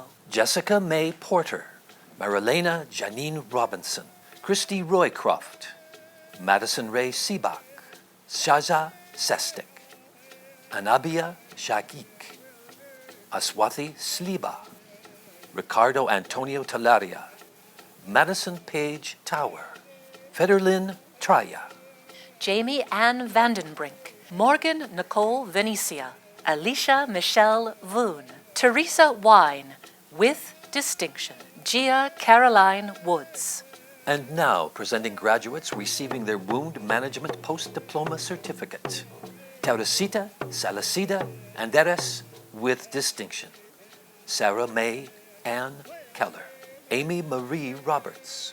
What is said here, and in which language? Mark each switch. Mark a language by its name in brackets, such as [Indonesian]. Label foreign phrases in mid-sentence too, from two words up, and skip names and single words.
[English] Jessica May Porter, Marilena Janine Robinson, Christy Roycroft, Madison Ray Sebak, Shaja Sestik, Anabia Shagik, Aswathi Sliba, Ricardo Antonio Talaria, Madison Page Tower, Federlin Traya, Jamie Ann Vandenbrink, Morgan Nicole Venecia, Alicia Michelle Voon, Teresa Wine with distinction, Gia Caroline Woods. And now presenting graduates receiving their Wound Management Post-Diploma Certificate. Teresita Salacida Anderes with distinction. Sarah May Ann Keller. Amy Marie Roberts.